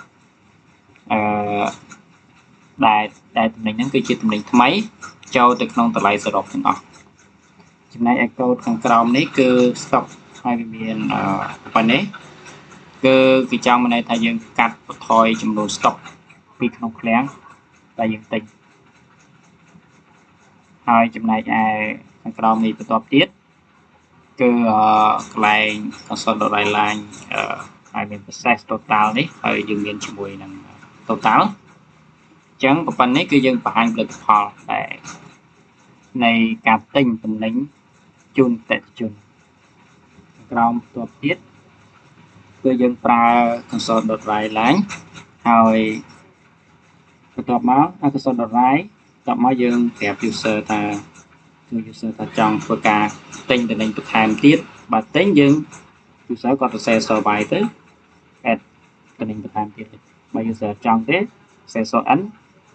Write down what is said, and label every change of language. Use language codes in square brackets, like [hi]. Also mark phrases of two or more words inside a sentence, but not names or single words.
[km] ដែលទំនិញហ្នឹងគឺជាទំនិញថ្មីចូលទៅក្នុងតម្លៃសរុបទាំងអស់ចំណែកឯកូដខាងក្រោមនេះគឺ stock ហើយវាមានប៉ុណ្ណេះគឺគេចង់មានន័យថាយើងកាត់បន្ថយចំនួន stock ពីក្នុងឃ្លាំងដែលយើងទិញ ហើយចំណែកឯខាងក្រោមនេះបន្ទាប់ទៀតគឺកន្លែង [en] console.write line [km] ហើយមាន [en] process total [km] នេះហើយយើងមានជាមួយនឹង total អញ្ចឹងប៉ុណ្ណេះគឺយើងបង្ហាញផលិតផលដែលនៃការទិញទំនិញជូនអតិថិជន ក្រោមបន្ទាប់ទៀតគឺយើងប្រើ [en] console.write line [km] ហើយបន្ទាប់មក console.write បន្ទាប់មកយើងប្រាប់ user ថាគឺ user ថាចង់ធ្វើការទិញទំនិញបន្ថែមទៀតបើទិញយើង user គាត់សរសេរ survive ទៅ add ទំនិញបន្ថែមទៀតបើ user ចង់ទេសរសេរ n